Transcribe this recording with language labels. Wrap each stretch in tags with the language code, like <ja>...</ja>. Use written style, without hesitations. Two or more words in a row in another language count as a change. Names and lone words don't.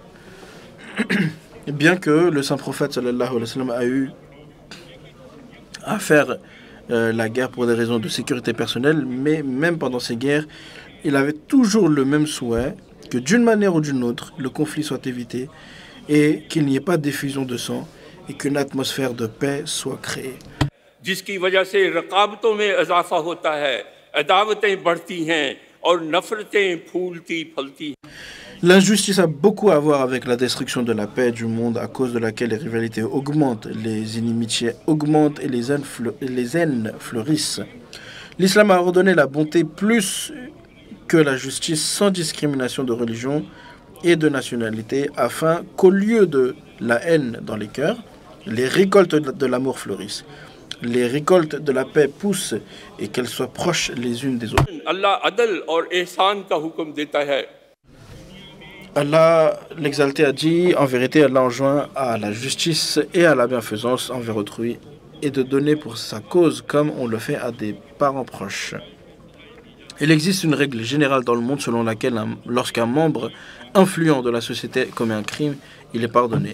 <fr>Bien que le saint prophète</fr> <ar>صلى الله عليه وسلم</ar> <fr>a eu à faire la guerre pour des raisons de sécurité personnelle, mais même pendant ces guerres, il avait toujours le même souhait que d'une manière ou d'une autre, le conflit soit évité et qu'il n'y ait pas d'effusion de sang et qu'une atmosphère de paix soit créée.</fr> <ur>جس کی وجہ سے رقابتوں میں اضافہ ہوتا ہے، عداوتیں بڑھتی ہیں اور نفرتیں پھولتی پھلتی ہیں.</ur> <fr>L'injustice a beaucoup à voir avec la destruction de la paix du monde à cause de laquelle les rivalités augmentent, les inimitiés augmentent et les haines fleurissent. L'islam a ordonné la bonté plus que la justice sans discrimination de religion et de nationalité afin qu'au lieu de la haine dans les cœurs, les récoltes de l'amour fleurissent. Les récoltes de la paix poussent et qu'elles soient proches les unes des autres.</fr> <ur>اللہ عدل اور احسان کا حکم دیتا ہے.</ur> <fr>Allah, l'exalté, a dit: en vérité, Allah enjoint à la justice et à la bienfaisance envers autrui et de donner pour sa cause comme on le fait à des parents proches. Il existe une règle générale dans le monde selon laquelle lorsqu'un membre influent de la société commet un crime, il est pardonné.</fr>